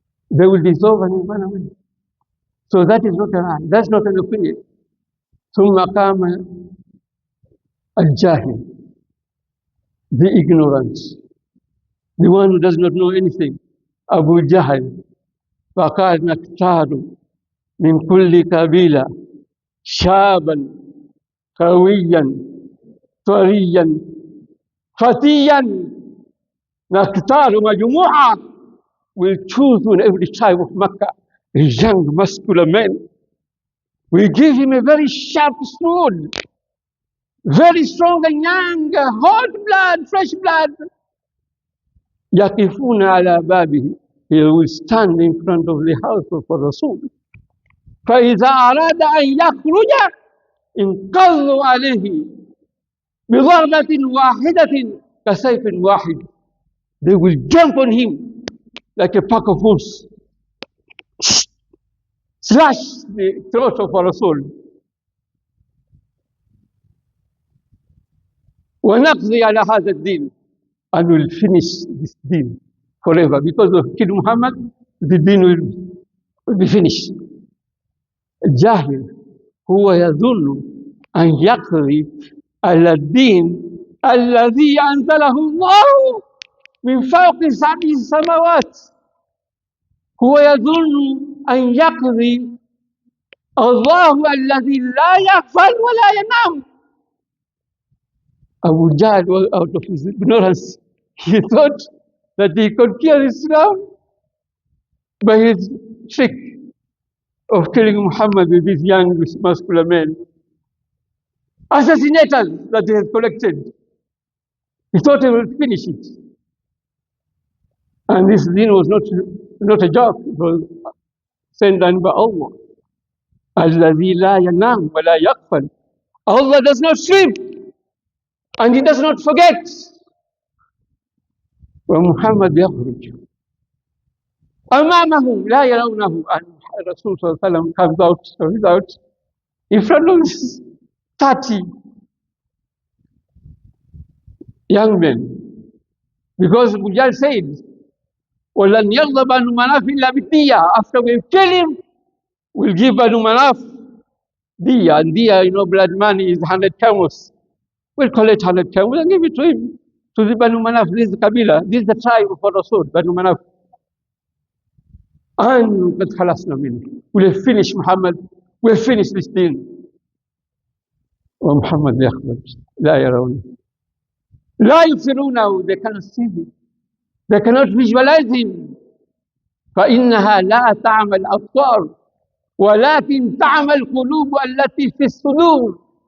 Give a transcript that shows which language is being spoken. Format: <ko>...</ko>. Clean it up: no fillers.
<en>They will dissolve and run away. So that is not a right. That's not an opinion.</en> <ar>ثم قام الجاهل,</ar> <en>the ignorant, the one who does not know anything. Abu Jahl.</en> <ar>فقال نختار من كل قبيلة شابا قويا طريا فتيا. نختار مجموعة.</ar> <en>We'll choose in every tribe of Makkah a young muscular man. We give him a very sharp sword, very strong and young, hot blood, fresh blood.</en> <ar>يقفون على بابه.</ar> <en>He will stand in front of the house of Rasul.</en> <ar>فإذا أراد أن يخرج انقضوا عليه بضربة واحدة كسيف واحد.</ar> <en>They will jump on him like a pack of wolves, slash the throat of Rasul.</en> <ar>ونقضي على هذا الدين,</ar> <en>and will finish this deen forever. Because of Kid Muhammad, the deen will be finished.</en> <ar>الجاهل هو يظن أن يقضي على الدين الذي أنزله الله من فوق سبع سماوات. هو يظن أن يقضي الله الذي لا يغفل ولا ينام.</ar> <en>Abu Jahl was out of his ignorance. He thought that he could kill Islam by his trick of killing Muhammad with these young muscular men, assassinators that he had collected. He thought he would finish it. And this deen was not a joke. It was sent down by Allah.</en> <ar>الذي لا ينام ولا يغفل.</ar> <en>Allah does not sleep and He does not forget.</en> <ar>ومحمد يخرج أمامهم لا يرونه.</ar> <en>And Rasul sallallahu alaihi wasallam comes out in front of this 30 young men, because Abu Jahl said,</en> <ar>وَلَنْ يَغْضَ بَنُو مَنَافٍ إِلَّا بِالدِّيَّةِ.</ar> <en>After we kill him, we'll give Banu Manaf diya. And diya, you know, blood money is 100 camels. We'll collect 100 camels and give it to him, to the Banu Manaf. This is the Kabila, this is the tribe of Rasul, Banu Manaf. And</en> <ar>قد خلصنا منه.</ar> <en>We'll finish Muhammad, we'll finish this deen.</en> <ar>ومحمد يخرج لا يرونه لا يبصرونه.</ar> <en>They cannot see him, they cannot visualize him.</en> <ar>فإنها لا تعمى الأبصار ولكن تعمى القلوب التي في الصدور.</ar>